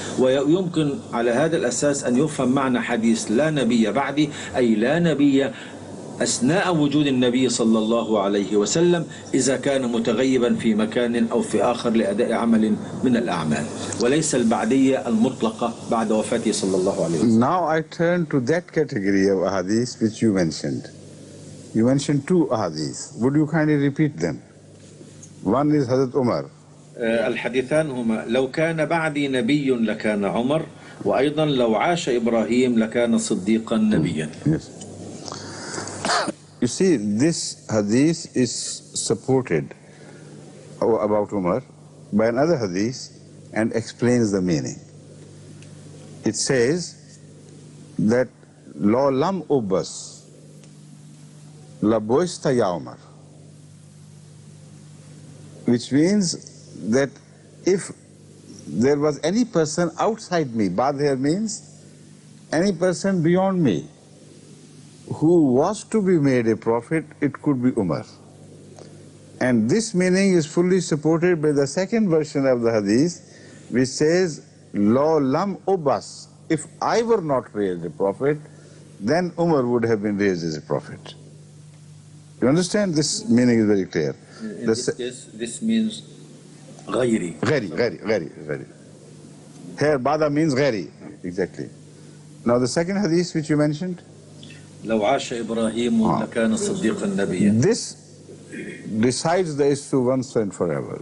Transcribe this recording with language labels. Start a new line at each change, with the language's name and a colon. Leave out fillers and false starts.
Arabic: ويمكن على هذا الأساس أن يفهم معنى حديث لا نبي بعدي، أي لا نبي أثناء وجود النبي صلى الله عليه وسلم إذا كان متغيبا في مكان أو في آخر لأداء عمل من الأعمال، وليس البعدية المطلقة بعد وفاته صلى الله عليه وسلم.
English: Now I turn to that category of ahadith which you mentioned. You mentioned two ahadith. Would you kindly repeat them? One is Hazrat Umar.
Arabic: الحديثان هما لو كان بعدي نبي لكان عمر، وأيضا لو عاش إبراهيم لكان صديقا نبيا. Yes.
English: You see, this hadith is supported about Umar by another hadith and explains the meaning. It says that
Arabic: Lo lam ubas la boista ya Umar,
English: which means that if there was any person outside me, bad here means any person beyond me, who was to be made a prophet, it could be Umar. And this meaning is fully supported by the second version of the hadith, which says,
Arabic: Lo lam ubas,
English: if I were not raised a prophet, then Umar would have been raised as a prophet. You understand? This meaning is very clear. In this case, this means
Arabic: غيري. غيري.
English: Here, bada means
Arabic: غيري.
English: Exactly. Now the second hadith which you mentioned,
Arabic: لو عاش إبراهيم لكان صديقا نبيا.
English: This decides the issue once and forever.